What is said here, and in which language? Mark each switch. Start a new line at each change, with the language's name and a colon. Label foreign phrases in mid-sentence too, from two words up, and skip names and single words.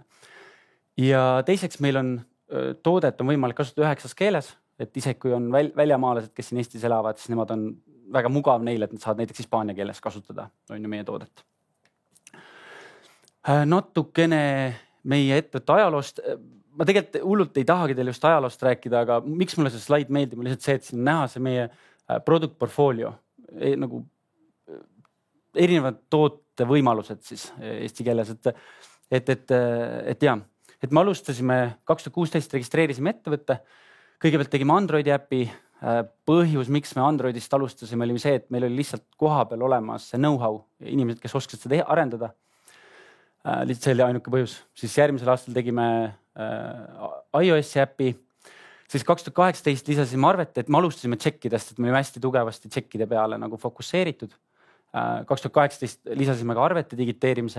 Estonian: Ja teiseks meil on toodet on võimalik kasutada 9 keeles, et isegi kui on väljamaalased, kes siin Eestis elavad, siis nemad on väga mugav neile, et nad saavad näiteks hispaania keeles kasutada meie toodet. Natukene meie ettevõtte ajaloost. Ma tegelikult hullult ei tahagi teile just ajaloost rääkida, aga miks mulle see slaid meeldib, on lihtsalt see, et siin näha see meie
English: product portfolio,
Estonian: nagu erinevad toote võimalused siis eesti keeles, et jah. Et me alustasime 2016 registreerisime ettevõtte. Kõigepealt tegime Androidi äpi. Põhjus, miks me Androidist alustasime, oli see, et meil oli lihtsalt kohapeal olemas see know-how, inimesed, kes oskasid seda arendada. Lihtsalt see oli ainuke põhjus. Siis järgmisel aastal tegime iOS-i äpi. Siis 2018 lisasime arvete, et me alustasime tšekkidest, et me olime hästi tugevasti tšekkide peale nagu fokusseeritud. 2018 lisasime ka arvete digiteerimise.